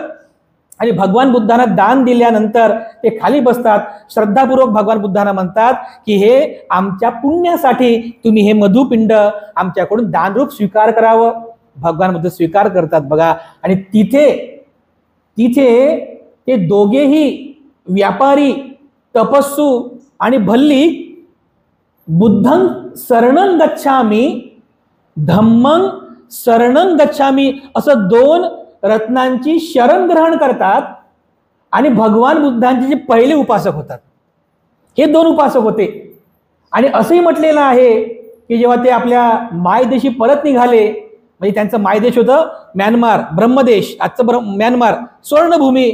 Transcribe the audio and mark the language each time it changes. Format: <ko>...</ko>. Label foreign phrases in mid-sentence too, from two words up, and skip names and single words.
<mr>आणि भगवान बुद्धांना दान दिल्यानंतर ते खाली बसतात, श्रद्धापूर्वक भगवान बुद्धांना म्हणतात की हे आमच्या पुण्यासाठी तुम्ही हे मधुपिंड आमच्याकडून दानरूप स्वीकार करावं. भगवान बुद्ध स्वीकार करतात बघा. आणि तिथे ते दोघेही व्यापारी, तपस्सू आणि भल्लिक</mr> <pi>बुद्धं शरणं गच्छामी, धम्मं शरणं गच्छामी</pi> <mr>असं 2 रत्नांची शरण ग्रहण करतात. आणि भगवान बुद्धांचे जे पहिले उपासक होतात हे 2 उपासक होते. आणि असंही म्हटलेलं आहे की जेव्हा ते आपल्या मायदेशी परत निघाले, म्हणजे त्यांचं मायदेश होतं म्यानमार, ब्रह्मदेश, आजचं म्यानमार, स्वर्णभूमी.</mr>